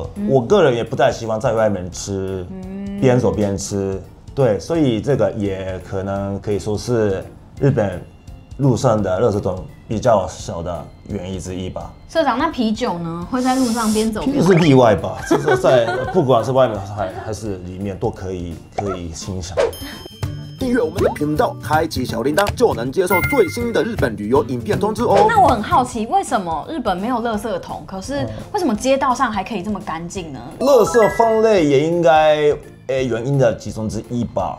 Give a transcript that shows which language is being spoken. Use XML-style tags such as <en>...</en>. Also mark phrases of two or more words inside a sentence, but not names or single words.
<zh>我個人也不太喜歡在外面吃，邊走邊吃。對，所以這個也可能可以說是日本路上的垃圾桶比較少的原因之一吧。社長，那啤酒呢？會在路上邊走邊吃？啤酒是例外吧，就是在不管是外面還是裡面都可以欣賞。訂閱我們的頻道，開啟小鈴鐺，就能接受最新的日本旅遊影片通知哦。那我很好奇，為什麼日本沒有垃圾桶？可是為什麼街道上還可以這麼乾淨呢？垃圾分類也應該原因的其中之一吧。</zh>